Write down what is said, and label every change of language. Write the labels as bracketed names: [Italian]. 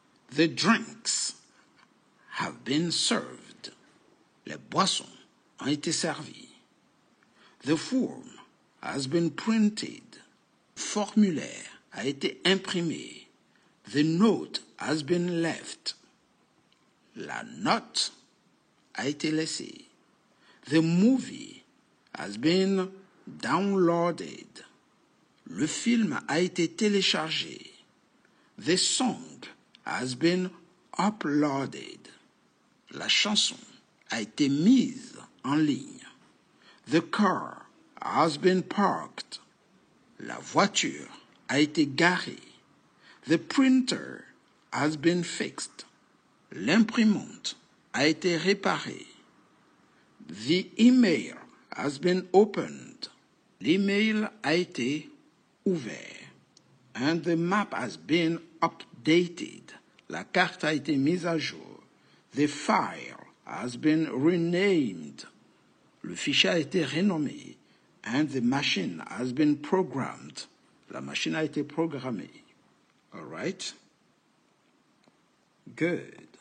[English] The drinks have been served. [French] Les boissons ont été servies. [English] The form has been printed. [French] Le formulaire a été imprimé. [English] The note has been left. [French] La note a été laissée. [English] The movie has been downloaded. [French] Le film a été téléchargé. [English] The song has been uploaded. [French] La chanson a été mise en ligne. [English] The car has been parked. [French] La voiture a été garée. [English] The printer has been fixed. [French] L'imprimante a été réparée. [English] The email has been opened. [French] L'email a été ouvert. [English] And the map has been updated. [French] La carte a été mise à jour. [English] The file has been renamed. [French] Le fichier a été renommé. [English] And the machine has been programmed. [French] La machine a été programmée. [English] All right? Good.